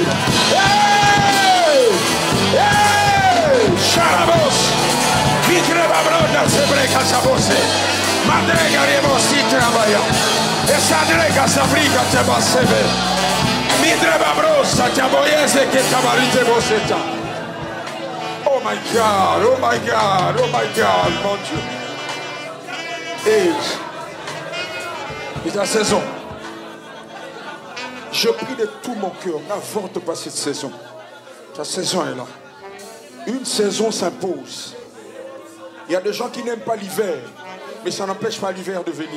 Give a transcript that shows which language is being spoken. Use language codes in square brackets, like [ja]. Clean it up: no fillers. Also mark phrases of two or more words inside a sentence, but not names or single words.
[en] Hey! Hey! Sharabos! Vitreba bronda se breca sa voce. Madrega rebosi trabalha. Essa drega sa briga te basebe. Midreba brosa te aboyese che tabarite boseta. Oh my God, oh my God, oh my God, [fr] mon Dieu. Et c'est ta saison. Je prie de tout mon cœur, n'avorte pas cette saison. Ta saison est là. Une saison s'impose. Il y a des gens qui n'aiment pas l'hiver, mais ça n'empêche pas l'hiver de venir.